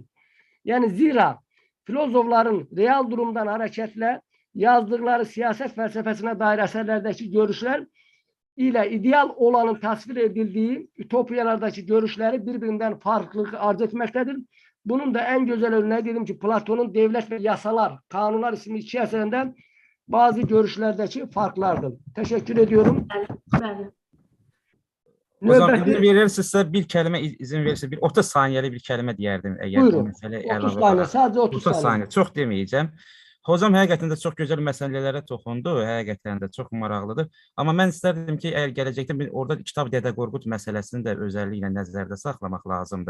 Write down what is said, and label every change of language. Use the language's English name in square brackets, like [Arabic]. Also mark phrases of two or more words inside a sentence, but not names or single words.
[Turkish] Yani zira filozofların real durumdan hareketle yazdıkları siyaset felsefesine dair eserlerdeki görüşler ile ideal olanın tasvir edildiği ütopyalardaki görüşleri birbirinden farklılık arz etmektedir. Bunun da en güzel örneği dedim ki Platon'un Devlet ve Yasalar, Kanunlar isimli iki eserinden bazı görüşlerdeki farklardır. Teşekkür ediyorum. [Azerbaijani] O zaman izin verirsinizsə bir kəlmə izin verirsə bir 30 saniyəlik bir kəlmə deyərdim əgər bu [Turkish] Buyurun. [Azerbaijani] məsələ 30 əlavə [Turkish] saniye, [Azerbaijani] olaraq. [Turkish] sadece 30 saniye. [Azerbaijani] Çox deməyəcəm. Hocam həqiqətən də çox gözəl məsələlərə toxundu, həqiqətən də çox maraqlıdır. Amma mən istərdim ki, əgər gələcəkdə orada kitab Dədə Qorqud məsələsini də özəlliklə nəzərdə saxlamaq lazımdır.